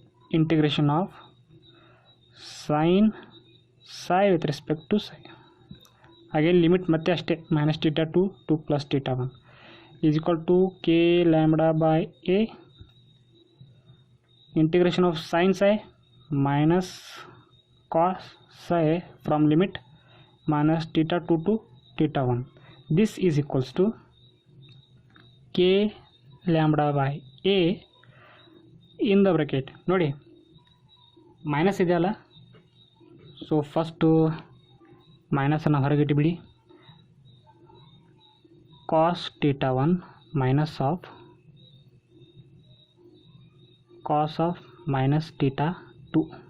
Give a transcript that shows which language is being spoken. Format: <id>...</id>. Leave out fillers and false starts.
<en>integration of sine with respect to again limit</en> <kn>ಮತ್ತೆ ಅಷ್ಟೇ</kn> <en>Minus theta 2 plus theta 1 is equal to k lambda by a integration of sine minus cos from limit minus theta 2 to theta 1. This is equals to k lambda by a in the bracket.</en> <kn>ನೋಡಿ minus ಇದೆಯಲ್ಲ, so first ಮೈನಸನ್ನು ಹೊರಗಿಟ್ಟು ಬಿಡಿ.</kn> <en>Cos theta 1 minus of cos of minus theta 2.</en>